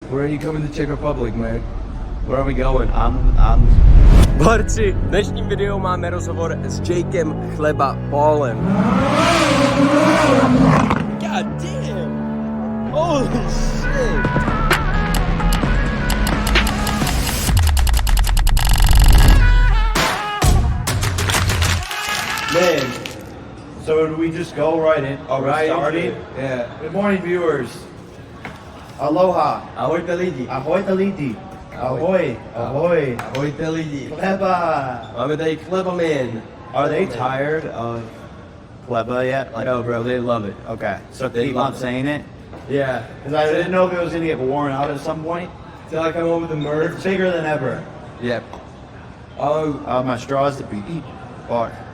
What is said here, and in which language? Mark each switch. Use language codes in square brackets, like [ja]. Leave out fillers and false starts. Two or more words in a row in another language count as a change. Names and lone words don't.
[en] Where are you coming to Czech Republic, man? Where are we going? [cs] Borci, v dnešním videu máme rozhovor s Jakem, Chleba, Paulem. [en] God damn! Holy shit! Man, so do we just go right in? All right, starting? Yeah. Good morning, viewers. Aloha. [cs] Ahojte lidi. Ahojte lidi. Ahoy. Ahoy. Ahojte lidi. Chleba. Máme tady Chleba, man. [en] Are they tired of Chleba yet? Like, No, bro, they love it. okay, so They keep love on it. saying it? Yeah. Because I didn't know if it was going to get worn out at some point. Till I come home with the merch. It's bigger than ever. Yeah. Oh, My straws to be eat. Fuck.